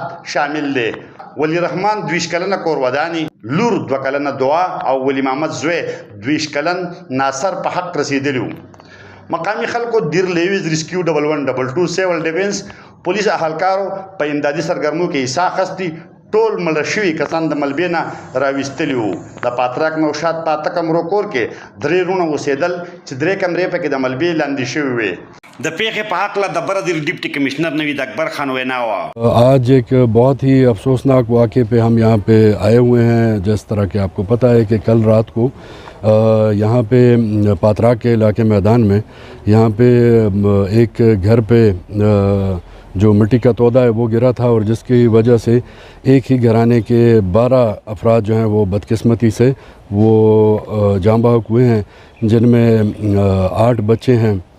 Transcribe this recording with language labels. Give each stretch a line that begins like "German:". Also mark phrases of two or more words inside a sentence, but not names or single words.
Pashto: شامل دي ولی رحمان 20 کلنه کور وداني لور 2 کلنه دعا او ولی محمد زوی 20 کلن ناصر په حق رسیدلیو مقامی خلکو دیر لیویز ریسکیو 1122 سیول ډیفنس پولیس اهلکارو په امدادي سرګرمو کې حصہ اخیستي ټول مړه شوي کسان د ملبې نه راویستلي وو د پاتراک نوشاد په 8 کمرو کور کې 3 رونه اوسېدل چې 3 کمرې پکې د ملبې لاندې شوي وې د پیښې په حق له د برادر ډیپټي کمشنر نوید اکبر خان وینا وه
Urdu: آج ایک بہت ہی افسوسناک واقعے پہ ہم یہاں پہ آئے ہوئے ہیں جس طرح کے آپ کو پتا ہے کہ کل رات کو یہاں پہ پاتراک کے علاقے میدان میں یہاں پہ ایک گھر پہ جو مٹی کا تودہ ہے وہ گرا تھا اور جس کی وجہ سے ایک ہی گھرانے کے 12 افراد جو ہیں وہ بدقسمتی سے وہ جاں بحق ہوئے ہیں جن میں 8 بچے ہیں